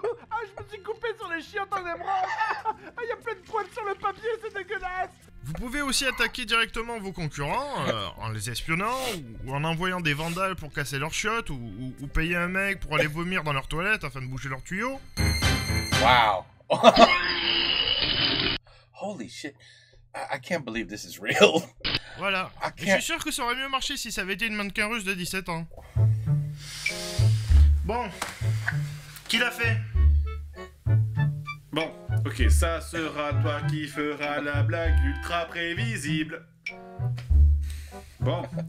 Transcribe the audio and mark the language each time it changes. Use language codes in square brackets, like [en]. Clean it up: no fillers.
[fr] Ah, je me suis coupé sur les chiottes en émeraude. Ah, il y a plein de poils sur le papier, c'est dégueulasse. Vous pouvez aussi attaquer directement vos concurrents en les espionnant ou en envoyant des vandales pour casser leurs chiottes ou payer un mec pour aller vomir dans leurs toilettes afin de boucher leurs tuyaux. [en] Wow. Holy shit. I can't believe this is real. [fr] Voilà. Je suis sûr que ça aurait mieux marché si ça avait été une mannequin russe de 17 ans. Bon. Qui l'a fait? Bon, ok, ça sera toi qui fera la blague ultra prévisible. Bon.